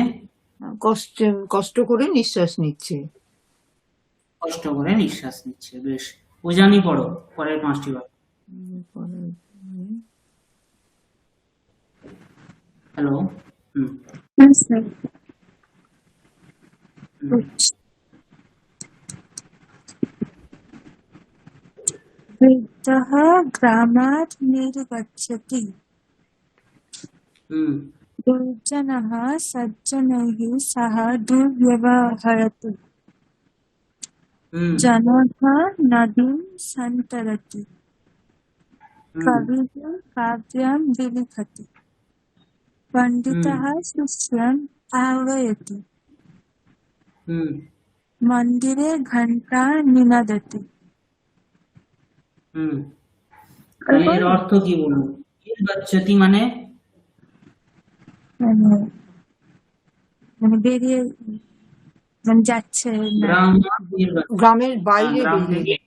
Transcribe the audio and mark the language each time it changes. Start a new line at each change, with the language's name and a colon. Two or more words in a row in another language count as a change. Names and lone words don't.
Bangla: কষ্ট করে নিঃশ্বাস নিচ্ছে। কষ্ট করে নিঃশ্বাস নিচ্ছে। বেশ উজানি পড়ো পরের পাঁচটি বাক্য। হ্যালো হুম
English: Yes, sir. হুম
Sanskrit: वृद्धः ग्रामात् निर्गच्छति হুম दुर्जनः सज्जनैः सह दुर्व्यवहरति হুম जनः नदीं सन्तरति হুম कविः काव्यं विलिखति पण्डितः হুম शिष्यम् आह्वयति হুম मन्दिरे घण्टा निनदति।
Bangla: হুম তাহলে এর অর্থ কি বলুন? নির্গচ্ছতি মানে মানে মানে বেরিয়ে মানে যাচ্ছে না, গ্রাম নির্গচ্ছতি। গ্রামের হ্যাঁ বাইরে গ্রাম বেরিয়ে থেকে।